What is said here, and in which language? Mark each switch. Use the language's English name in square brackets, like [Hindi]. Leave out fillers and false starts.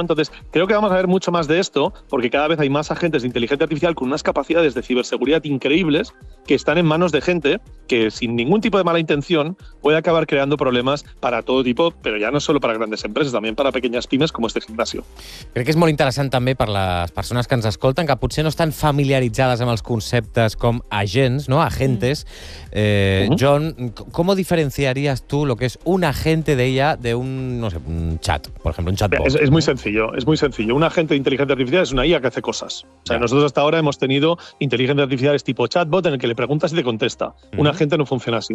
[Spanish] Entonces, creo que vamos a ver mucho más de esto, porque cada vez hay más agentes de inteligencia artificial con unas capacidades de ciberseguridad increíbles que están en manos de gente que, sin ningún tipo de mala intención, puede acabar creando problemas para todo tipo, pero ya no solo para grandes empresas, también para pequeñas pymes como este gimnasio. [Catalan] Crec que és molt interessant també per les persones que ens escolten, que potser no estan familiaritzades amb els conceptes com agents, no? [Spanish] Agentes. John, [Catalan] com ho [Spanish] diferenciarías tú lo que es un agente de IA de un, no sé, un chat, por ejemplo, un chatbot? Es muy sencillo, es muy sencillo. Un agente de inteligencia artificial es una IA que hace cosas. O sea, nosotros hasta ahora hemos tenido inteligencia artificial tipo chatbot en el que le preguntas y te contesta. Un agente no funciona así.